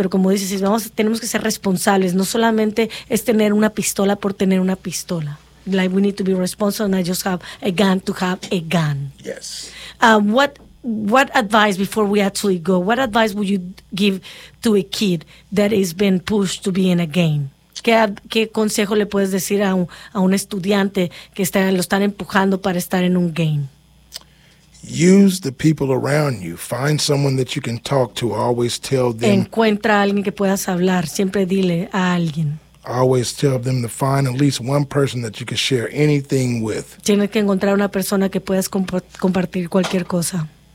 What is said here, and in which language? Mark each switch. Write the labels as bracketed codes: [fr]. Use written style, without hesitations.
[es] Pero como dices, tenemos que ser responsables. No solamente es tener una pistola por tener una pistola. [en] Like, we need to be responsible and I just have a gun to have a gun. Yes. What advice, before we actually go, what advice would you give to a kid that has been pushed to be in a game? [es] ¿Qué consejo le puedes decir a un estudiante que lo están empujando para estar en un game? [en] Use the people around you. Find someone that you can talk to. Always tell them. [es] Encuentra a alguien que puedas hablar. Siempre dile a alguien. [en] Always tell them to find at least one person that you can share anything with. [es] Tienes que encontrar una persona que puedas compartir cualquier cosa.